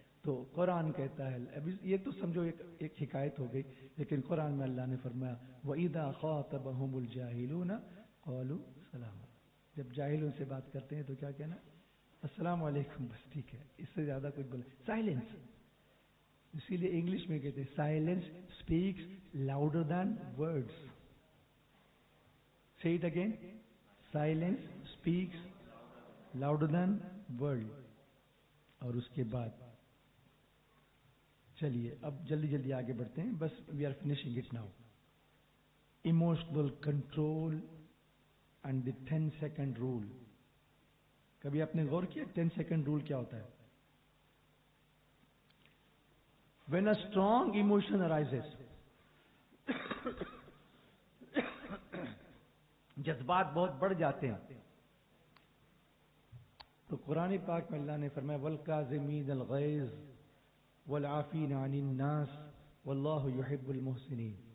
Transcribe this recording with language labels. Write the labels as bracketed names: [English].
[Urdu] تو قرآن کہتا ہے، ابھی یہ تو سمجھو ایک حکایت ہو گئی، لیکن قرآن میں اللہ نے فرمایا [Arabic] وَإِذَا خَاطَبَهُمُ الْجَاهِلُونَ قَالُوا سَلَامًا. [Urdu] جب جاہلوں سے بات کرتے ہیں تو کیا کہنا؟ السلام علیکم، بس ٹھیک ہے، اس سے زیادہ کچھ بولے. سائلنس. اسی لیے انگلش میں کہتے ہیں [English] Silence speaks louder than words. say it again, silence speaks louder than word. [Urdu] اور اس کے بعد چلیے اب جلدی جلدی آگے بڑھتے ہیں، بس [English] We are finishing it now. Emotional control and the 10 second rule. [Urdu] کبھی آپ نے غور کیا 10 سیکنڈ رول کیا ہوتا ہے؟ [English] when a strong emotion arises [Urdu] جذبات بہت بڑھ جاتے ہیں تو قرآن پاک میں اللہ نے فرمایا [Arabic] والکاظمین الغیظ والعافین عن الناس واللہ یحب المحسنین.